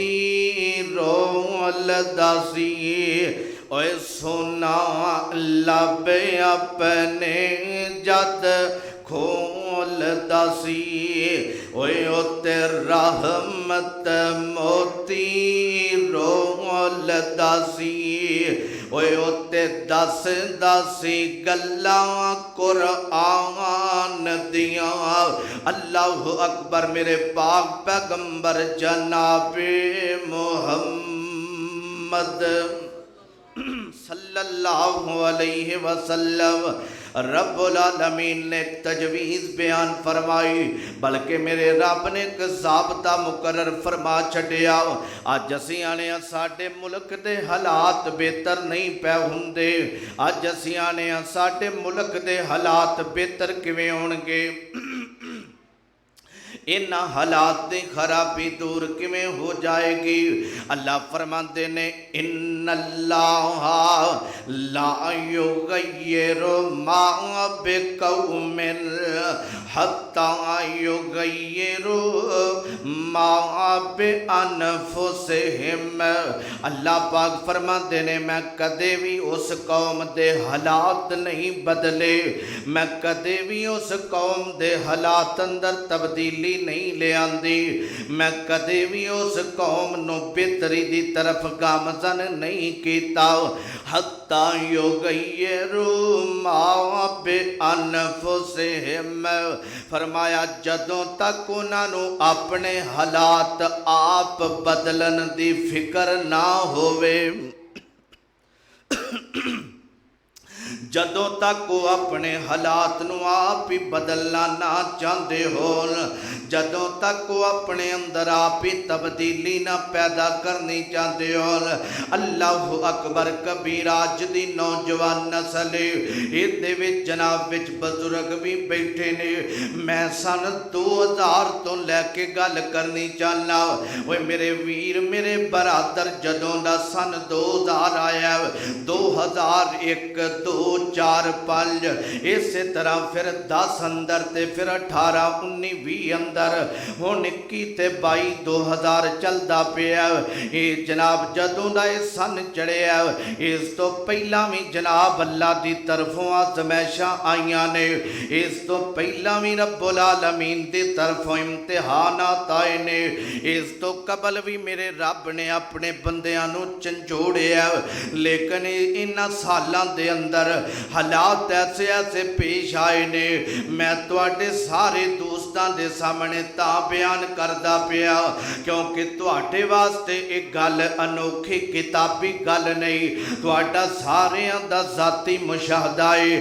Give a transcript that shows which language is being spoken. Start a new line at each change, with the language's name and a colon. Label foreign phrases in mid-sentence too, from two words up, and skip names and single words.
Punjabi: رول دَسی اوئے سوہݨا لب اپنے جد کھول دَسی اوئے اُتّے رحمت موتی رول دَسی اوئے اُتّے دس دَسی گلّاں قرآن دیاں.
Arabic: الله أكبر
Punjabi: میرے پاک پیغمبر جنابِ محمد
Arabic: صلى الله عليه وسلم رب العالمين
Punjabi: نے تجویز بیان فرمائی، بلکہ میرے رب نے ایک ضابطہ مقرر فرما چھڈیا. اج اسیں آنے ساڈے ملک دے حالات بہتر نہیں پئے ہندے. اج اسیں آنے ساڈے ملک دے حالات بہتر کیویں ہوݨگے?
Urdu: ان حالات کی خرابی دور کیویں ہو جائے گی?
Punjabi: اللہ فرماتے نیں
Arabic: إن الله لا يغير ما بقوم حتى يغيروا ما بأنفسهم.
Punjabi: اللہ پاک فرماتے نیں میں کدے بھی اس قوم کے حالات نہیں بدلے، میں کدے بھی اس قوم کے حالات اندر تبدیلی نہیں لے آندی، میں کدے بھی اس قوم نوں بہتری دی طرف گامزن نہیں کیتا.
Arabic: حتى يغيروا ما بأنفسهم,
Punjabi: فرمایا جدوں تک انہوں نے اپنے حالات آپ بدلن دی فکر نہ ہووے، جدوں تک او اپنے حالات نوں آپ ہی بدلنا نہ چاہتے ہو، جدوں تک او اپنے اندر آپ ہی تبدیلی نہ پیدا کرنی چاہتے ہو.
Arabic: الله أكبر كبير
Punjabi: اج دی نوجوان نسل یہ جناب وچ بزرگ بھی بیٹھے نیں. میں سن 2000 تو لیکے گل کرنی چاہنا. او میرے ویر میرے برادر جدوں دا سن 2000 آیا، 2001 2 4 5 اس طرح فیر 10 اندر تے فیر 18 19 20 اندر ہُݨ 21 تے 22 2000 چلدا پیا. یہ جناب جدوں دا اِہ سن چڑھیا اس تو پہلا بھی جناب اللہ کی طرفوں آزمائشاں آئیاں نیں، اس تو پہلا بھی
Arabic: رب العالمين
Punjabi: کی طرفوں امتحانات آئے نیں، اس تو قبل بھی میرے رب نے اپنے بندیاں نوں جھنجھوڑیا. لیکن اِنہاں سالاں دے اندر حالات ایسے ایسے پیش آئے نیں. میں تُہاڈے سارے دوست دوستاں دے سامنے تاں بیان کردا پیا کیونکہ تُہاڈے واسطے ایک گل انوکھی کتابی گل نہیں، تُہاڈا ساریاں دا ذاتی مشاہدہ ہے.